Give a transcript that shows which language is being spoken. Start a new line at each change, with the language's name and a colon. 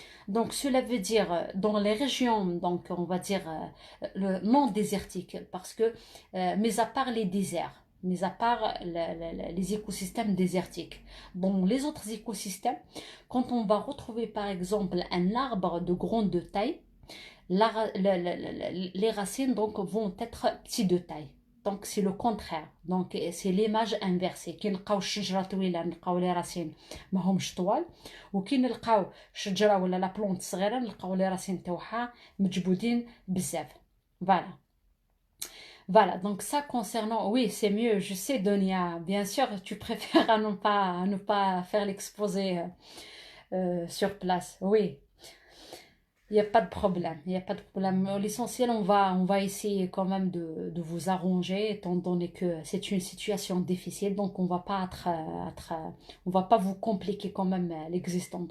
French: Donc, cela veut dire dans les régions, donc on va dire le non désertique, parce que, mis à part les déserts, mis à part les écosystèmes désertiques, dans les autres écosystèmes, quand on va retrouver par exemple un arbre de grande taille, les racines donc vont être petites de taille. Donc c'est le contraire. Donc c'est l'image inversée.
Arabic: كي نلقاو الشجرة طويلة نلقاو لي راسين ماهمش طوال وكي نلقاو شجرة ولا لا بلونت صغيرة نلقاو لي راسين تاعها مجبودين بزاف.
French: Voilà. Voilà, donc ça concernant, oui, c'est mieux, je sais, Donia, bien sûr, tu préfères à ne pas faire l'exposé sur place, oui, il n'y a pas de problème, il n'y a pas de problème. L'essentiel, on va essayer quand même de vous arranger, étant donné que c'est une situation difficile, donc on va pas on va pas vous compliquer quand même l'existant.